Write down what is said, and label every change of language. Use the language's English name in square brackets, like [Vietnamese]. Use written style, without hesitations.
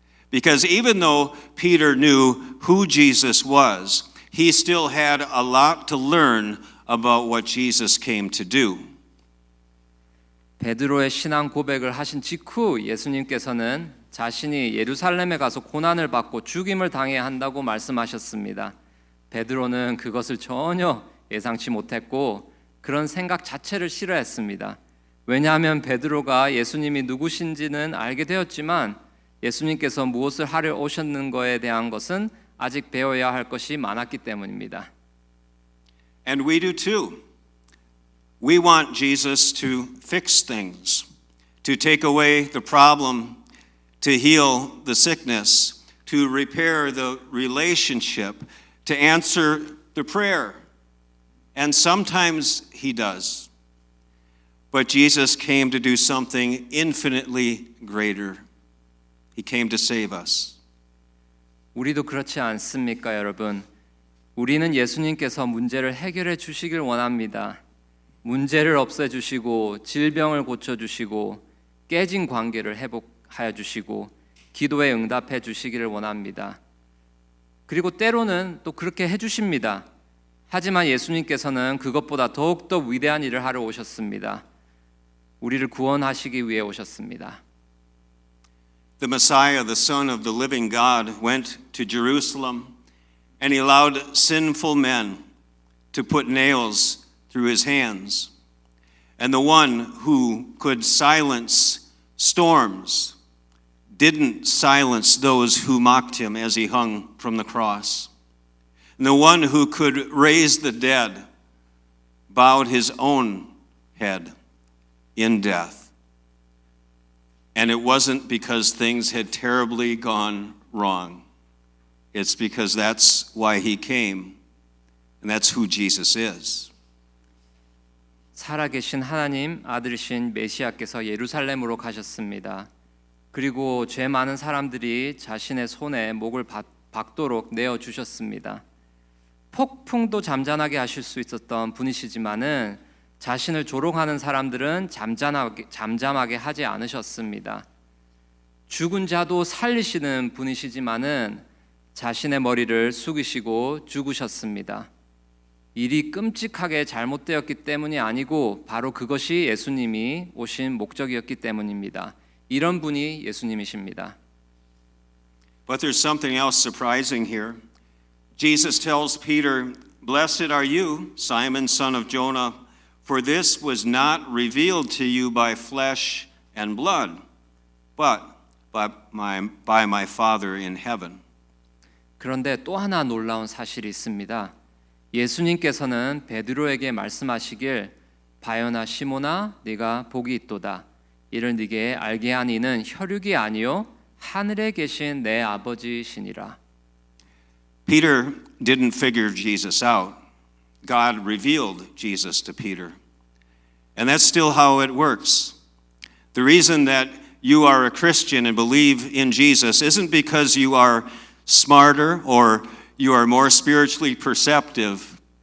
[English] Because even though Peter knew who Jesus was, he still had a lot to learn about what Jesus came to do. [Korean] 베드로의 신앙 고백을 하신 직후 예수님께서는 자신이 예루살렘에 가서 고난을 받고 죽임을 당해야 한다고 말씀하셨습니다. 베드로는 그것을 전혀 예상치 못했고 그런 생각 자체를 싫어했습니다. 왜냐하면 베드로가 예수님이 누구신지는 알게 되었지만 예수님께서 무엇을 하려 오셨는 것에 대한 것은 아직 배워야 할 것이 많았기 때문입니다. [English] And we do too. We want Jesus to fix things, to take away the problem, to heal the sickness, to repair the relationship, to answer the prayer. And sometimes he does. But Jesus came to do something infinitely greater. He came to save us. [Korean] 우리도 그렇지 않습니까, 여러분? 우리는 예수님께서 문제를 해결해 주시길 원합니다. 문제를 없애 주시고 질병을 고쳐 주시고 깨진 관계를 회복하여 주시고 기도에 응답해 주시기를 원합니다. 그리고 때로는 또 그렇게 해 주십니다. 하지만 예수님께서는 그것보다 더욱더 위대한 일을 하러 오셨습니다. 우리를 구원하시기 위해 오셨습니다. [English] The Messiah, the Son of the living God, went to Jerusalem and he allowed sinful men to put nails through his hands. And the one who could silence storms didn't silence those who mocked him as he hung from the cross. And the one who could raise the dead bowed his own head in death. And it wasn't because things had terribly gone wrong. It's because that's why he came, and that's who Jesus is. [Korean] 살아계신 하나님 아들이신 메시아께서 예루살렘으로 가셨습니다. 그리고 죄 많은 사람들이 자신의 손에 목을 박도록 내어 주셨습니다. 폭풍도 잠잠하게 하실 수 있었던 분이시지만은 자신을 조롱하는 사람들은 잠잠하게 하지 않으셨습니다. 죽은 자도 살리시는 분이시지만은 자신의 머리를 숙이시고 죽으셨습니다. 일이 끔찍하게 잘못되었기 때문이 아니고 바로 그것이 예수님이 오신 목적이었기 때문입니다. 이런 분이 예수님이십니다. [English] But there's something else surprising here. Jesus tells Peter, "Blessed are you, Simon, son of Jonah, for this was not revealed to you by flesh and blood, but by my Father in heaven." [Korean] 그런데 또 하나 놀라운 사실이 있습니다. 예수님께서는 베드로에게 말씀하시길 바요나 시몬아 네가 복이 있도다. 이를 네게 알게 한 이는 혈육이 아니요 하늘에 계신 내 아버지시니라. [English] Peter didn't figure Jesus out. God revealed Jesus to Peter. And that's still how it works. The reason that you are a Christian and believe in Jesus isn't because you are smarter or you are more spiritually perceptive.